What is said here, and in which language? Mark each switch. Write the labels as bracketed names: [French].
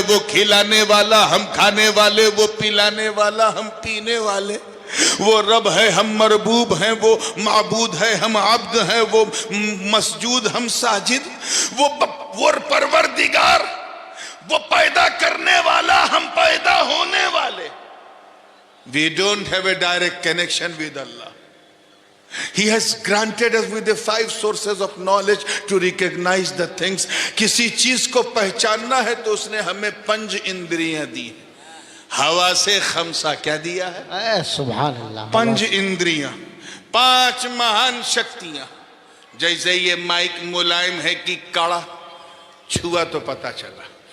[Hindi] वो खिलाने वाला, हम खाने वाले। वो पिलाने वाला, हम पीने वाले। वो रब है, हम मरबूब हैं। वो माबूद है, हम अब्द हैं। वो मसजूद, हम साजिद। वो परवरदिगार, वो पैदा करने वाला, हम पैदा होने वाले। [English] We don't have a direct connection with Allah. He has granted us with the 5 sources of knowledge to recognize the things. [Hindi] किसी चीज को पहचानना है तो उसने हमें 5 इंद्रियां दी हैं। हवा से खमसा क्या दिया है? सुभान अल्लाह। 5 इंद्रियां, 5 महान शक्तियां। जैसे ये माइक मुलायम है कि कड़ा, छुआ तो पता चला।